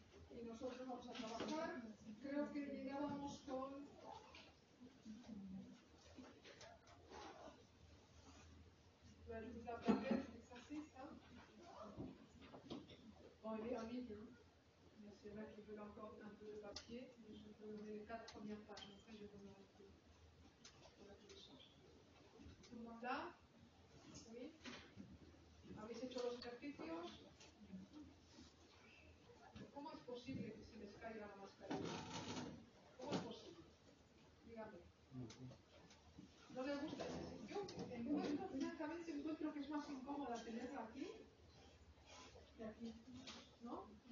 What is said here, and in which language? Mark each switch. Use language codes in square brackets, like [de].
[es] Y nosotros vamos a trabajar. Creo que llegábamos con la primera exercice. [fr] Bon, il est en ligne, mais c'est vrai qu'ils veulent encore un peu de papier. Mais je peux donner les 4 premières pages. Après, je vais vous arrêter pour la télécharge. Tout le monde là? Oui. [es] ¿Habéis hecho los ejercicios? ¿Cómo es posible que se les caiga la mascarilla? ¿Cómo es posible? Dígame. ¿No les gusta? Yo encuentro, francamente, encuentro que es más incómoda tenerla aquí que aquí. ¿No?